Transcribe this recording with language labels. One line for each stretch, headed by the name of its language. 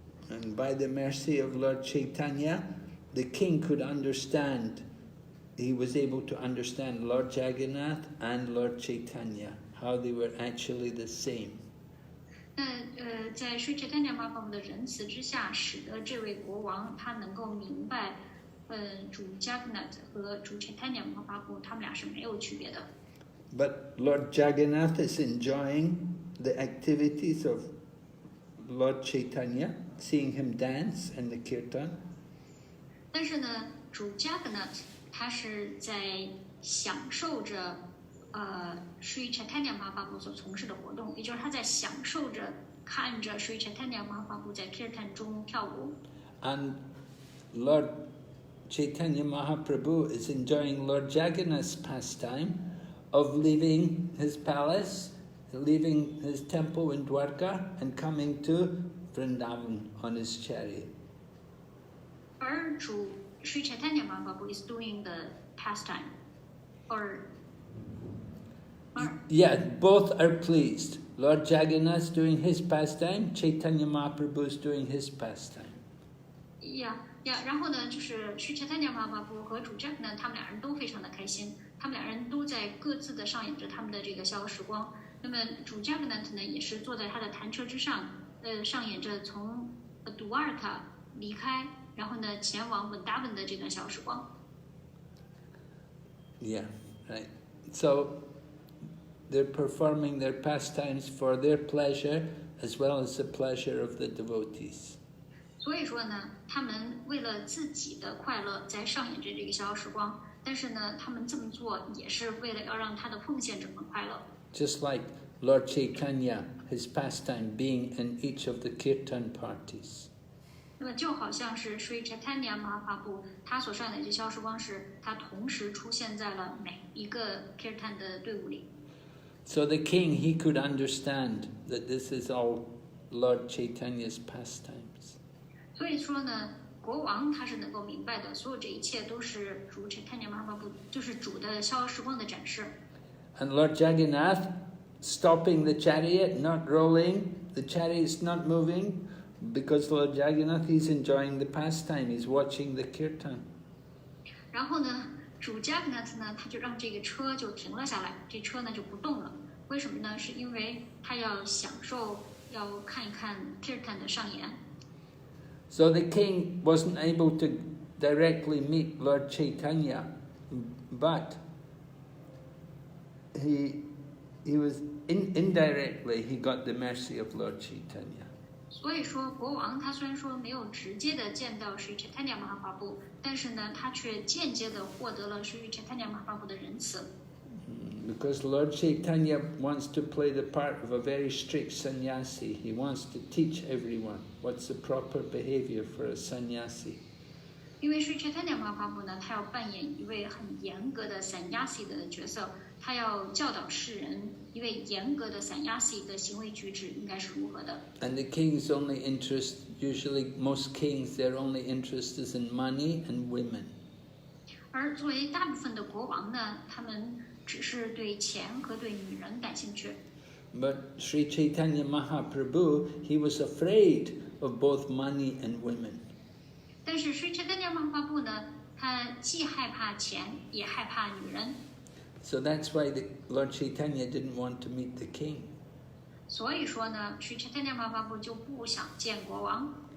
English: And by the mercy of Lord Caitanya, the king could understand. He was able to understand Lord Jagannath and Lord Caitanya, how they were actually the same.
Chinese: 那在 Sri Chaitanya Mahaprabhu 的仁慈之下，使得这位国王他能够明白，主 Jagannath 和主 Chaitanya Mahaprabhu 他们俩是没有区别的。
English: But Lord Jagannath is enjoying the activities of Lord Caitanya, seeing him dance in the kirtan.
Chinese: 但是呢，主 Jagannath 他是在享受着Sri Chaitanya Mahaprabhu 所从事的活动，也就是他在享受着看着 Sri Chaitanya Mahaprabhu 在 kirtan 中跳舞。
English: And Lord Caitanya Mahaprabhu is enjoying Lord Jagannath's pastime of leaving his palace, leaving his temple in Dwarka and coming to Vrindavan on his chariot.
Chinese: 而主
English: Sri Chaitanya Mahaprabhu is doing the pastime, Yeah, both are pleased. Lord Jagannath's doing his pastime, Caitanya Mahaprabhu is doing his pastime.
Chinese: Yeah, 然后呢，就是 Sri Chaitanya Mahaprabhu 和主 Jagannath 他们俩人都非常的开心，他们俩人都在各自的上演着他们的这个逍遥时光。那么主 Jagannath 呢，也是坐在他的弹车之上，上演着从Dwarka 离开，然后呢前往 Vrindavan 的这段逍遥时光。
English: Yeah, right. So they're performing their pastimes for their pleasure as well as the pleasure of the devotees.
Chinese: 所以说呢，他们为了自己的快乐在上演着这个逍遥时光，但是呢，他们这么做也是为了要让他的奉献者们快乐。
English: Just like Lord Caitanya, his pastime being in each of the kirtan parties.
Chinese: 那么就好像是 Sri Chaitanya Mahaprabhu 他所上演的这逍遥时光时，他同时出现在了每一个 kirtan 的队伍里。
English: So the king, he could understand that this is all Lord Chaitanya's pastimes.
Chinese: 所以说呢，国王他是能够明白的，所有这一切都是主 Chaitanya Mahaprabhu 就是主的逍遥时光的展示。
English: And Lord Jagannath stopping the chariot, not rolling, the chariot's not moving, because Lord Jagannath, he's enjoying the pastime, he's watching the kirtan.
Chinese: 然后呢，主 Jagannath 呢，他就让这个车就停了下来，这车呢就不动了。为什么呢？是因为他要享受，要看一看 kirtan 的上演。
English: So the king wasn't able to directly meet Lord Caitanya, but he was indirectly he got the mercy of Lord Caitanya.
Chinese: 所以说，国王他虽然说没有直接的见到 Sri Chaitanya Mahaprabhu，但是呢，他却间接的获得了 Sri Chaitanya Mahaprabhu 的仁慈。
English: Because Lord Caitanya wants to play the part of a very strict sannyasi. He wants to teach everyone what's the proper behavior for a sannyasi.
Chinese: 因为 Sri Chaitanya Mahaprabhu 呢，他要扮演一位很严格的 sannyasi 的角色，他要教导世人一位严格的 sannyasi 的行为举止应该是如何的。
English: And the king's only interest, usually most kings, their only interest is in money and women.
Chinese: 而作为大部分的国王呢，他们只是对钱和对女人感兴趣。
English: But Sri Chaitanya Mahaprabhu, he was afraid of both money and women.
Chinese: 但是 Sri Chaitanya Mahaprabhu 呢，他既害怕钱，也害怕女人。
English: So that's why Lord Chaitanya didn't want to meet the king.
Chinese: 所以说呢 ，Sri Chaitanya Mahaprabhu 就不想见国王。